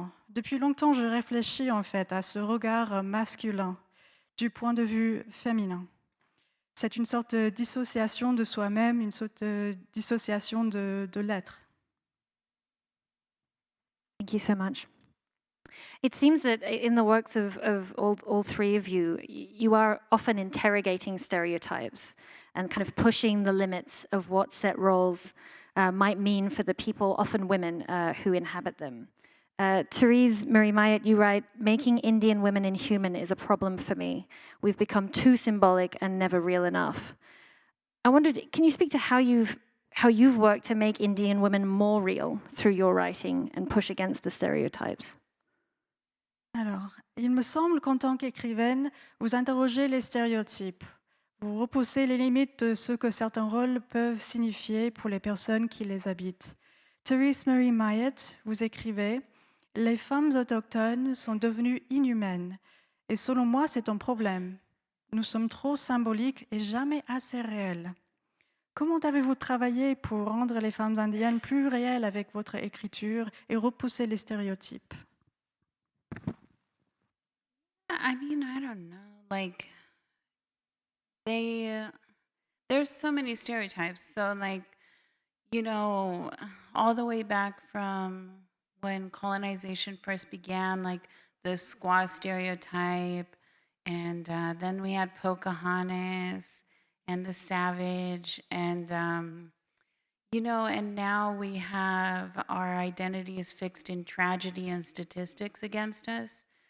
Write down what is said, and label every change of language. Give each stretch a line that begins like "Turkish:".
French: Depuis longtemps, je réfléchis en fait à ce regard masculin du point de vue féminin. C'est une sorte de dissociation de soi-même, une sorte de dissociation de l'être.
English: Thank you so much. It seems that in the works of all three of you, you are often interrogating stereotypes and kind of pushing the limits of what set roles might mean for the people, often women, who inhabit them. Terese Marie Mailhot, you write, making Indian women inhuman is a problem for me. We've become too symbolic and never real enough. I wondered, can you speak to how you've worked to make Indian women more real through your writing and push against the stereotypes?
French: Alors, il me semble qu'en tant qu'écrivaine, vous interrogez les stéréotypes. Vous repoussez les limites de ce que certains rôles peuvent signifier pour les personnes qui les habitent. Terese Marie Mailhot, vous écrivez « Les femmes autochtones sont devenues inhumaines. Et selon moi, c'est un problème. Nous sommes trop symboliques et jamais assez réelles. » Comment avez-vous travaillé pour rendre les femmes indiennes plus réelles avec votre écriture et repousser les stéréotypes?
English: I mean, I don't know. Like, there's so many stereotypes. So, like, all the way back from when colonization first began, like the squaw stereotype, and then we had Pocahontas and the savage, and and now we have our identities fixed in tragedy and statistics against us.